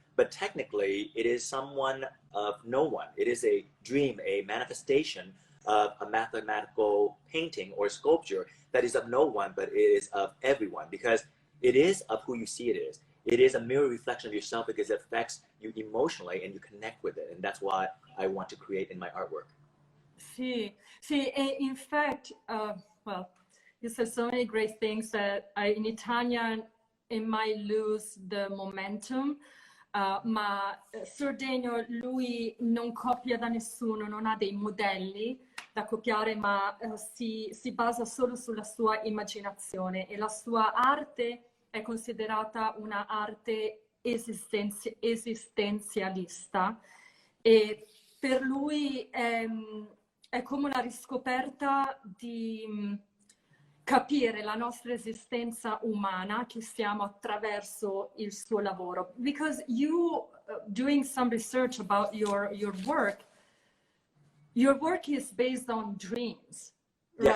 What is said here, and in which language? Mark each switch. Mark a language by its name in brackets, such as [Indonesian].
[English] But technically, it is someone of no one. It is a dream, a manifestation of a mathematical painting or sculpture that is of no one, but it is of everyone, because it is of who you see it is. It is a mirror reflection of yourself because it affects you emotionally and you connect with it. And that's why I want to create in my artwork. See, in fact, well, you said so many great things that in Italian it might lose the momentum, [Italian] ma Sir Daniel, lui non copia da nessuno, non ha dei modelli da copiare, ma si basa solo sulla sua immaginazione, e la sua arte è considerata una arte esistenzialista, e per lui è come una riscoperta di capire la nostra esistenza umana che siamo attraverso il suo lavoro. [English] Because you, doing some research about your work is based on dreams, right?